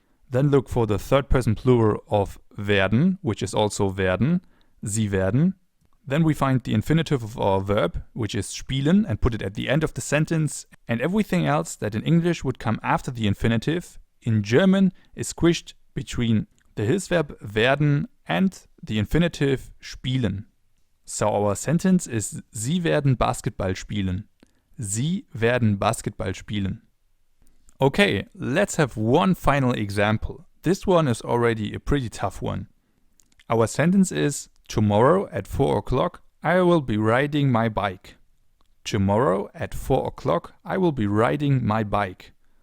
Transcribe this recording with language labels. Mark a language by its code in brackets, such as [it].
[en] Then look for the third person plural of werden, which is also werden, [de] sie werden. [en] Then we find the infinitive of our verb, which is spielen, and put it at the end of the sentence. And everything else that in English would come after the infinitive, in German is squished between the Hilfsverb werden and the infinitive spielen. So our sentence is, [de] sie werden Basketball spielen. Sie werden Basketball spielen. [en] Okay, let's have one final example. This one is already a pretty tough one. Our sentence is, tomorrow at 4 o'clock I will be riding my bike. Tomorrow at 4 o'clock I will be riding my bike.